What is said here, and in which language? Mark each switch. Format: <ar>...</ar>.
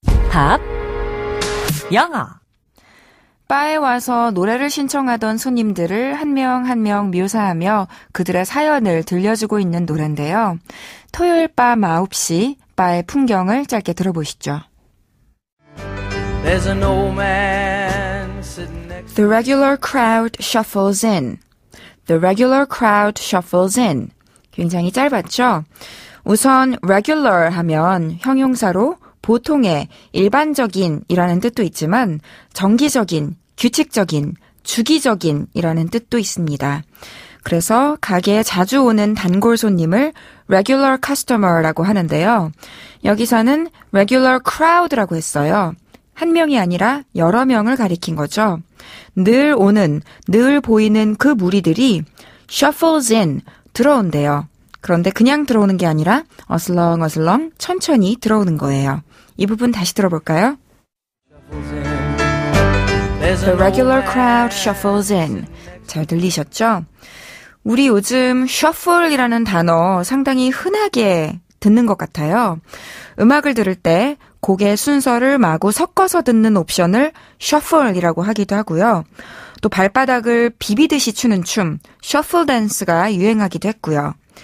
<ko>팝 영어. 바에 와서 노래를 신청하던 손님들을 한 명 한 명 묘사하며 그들의 사연을 들려주고 있는 노래인데요. 토요일 밤 9시 바의 풍경을 짧게 들어보시죠.</ko> <en>There's an old man sitting next The regular crowd shuffles in. The regular crowd shuffles in.</en> <ko>굉장히 짧았죠? 우선 regular 하면 형용사로 보통의, 일반적인 이라는 뜻도 있지만 정기적인, 규칙적인, 주기적인 이라는 뜻도 있습니다. 그래서 가게에 자주 오는 단골 손님을 regular customer라고 하는데요. 여기서는 regular crowd라고 했어요. 한 명이 아니라 여러 명을 가리킨 거죠. 늘 오는, 늘 보이는 그 무리들이 shuffles in, 들어온대요. 그런데 그냥 들어오는 게 아니라 어슬렁어슬렁 천천히 들어오는 거예요. 이 부분 다시 들어볼까요?</ko> <en>The regular crowd shuffles in.</en> <ko>잘 들리셨죠? 우리 요즘 shuffle이라는 단어 상당히 흔하게 듣는 것 같아요. 음악을 들을 때 곡의 순서를 마구 섞어서 듣는 옵션을 shuffle이라고 하기도 하고요. 또 발바닥을 비비듯이 추는 춤, shuffle 댄스가 유행하기도 했고요.</ko>